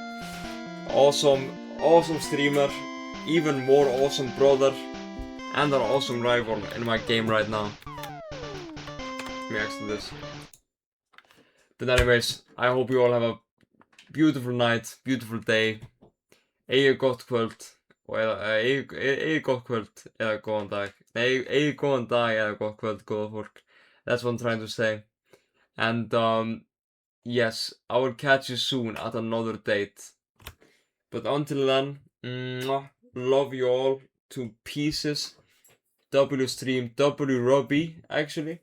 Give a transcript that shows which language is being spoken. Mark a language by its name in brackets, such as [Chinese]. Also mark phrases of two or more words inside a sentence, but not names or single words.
[English] Awesome streamer. Even more awesome brother. And an awesome rival in my game right now. Let me exit this. But anyways, I hope you all have a beautiful night, beautiful day. [Icelandic] Eigi gott kvöld. Eigi gott kvöld eða góðan dag. Nei, eigi góðan dag eða gott kvöld, góða fólk. [English] That's what I'm trying to say. And yes, I will catch you soon at another date. But until then, love you all to pieces. W stream, W Robbie, actually.